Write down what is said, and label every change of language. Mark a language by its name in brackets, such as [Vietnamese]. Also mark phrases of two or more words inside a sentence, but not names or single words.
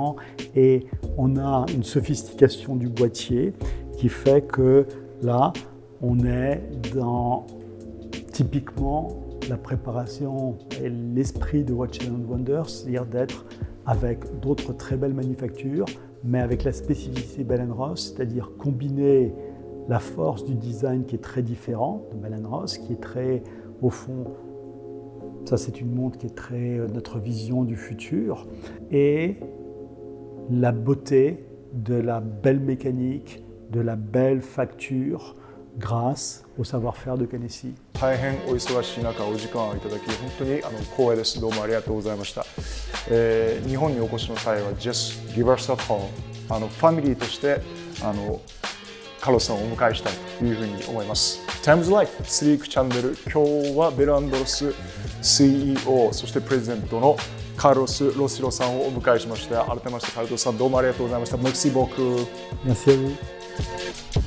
[French] ans et on a une sophistication du boîtier qui fait que là, on est dans typiquement la préparation et l'esprit de Watches & Wonders, c'est-à-dire d'être avec d'autres très belles manufactures, mais avec la spécificité Bell & Ross, c'est-à-dire combiner la force du design qui est très différent de Bell & Ross, qui est très, au fond, ça c'est une montre qui est très notre vision du futur, et la beauté de la belle mécanique, de la belle facture, grâce au savoir-faire de Kenessi. [Japanese] 大変お忙しい中お時間をいただき本当に光栄です。どうもありがとうございました。日本にお越しの際は [English] Just give us a call。 [Japanese] ファミリーとしてカーロスさんをお迎えしたいというふうに思います。Times Life スリークチャンネル、今日はベル&ロス CEO そしてプレゼントのカーロス・ロシロさんをお迎えしました。改めましてカーロスさんどうもありがとうございました。 [French] Merci beaucoup。 Merci à vous。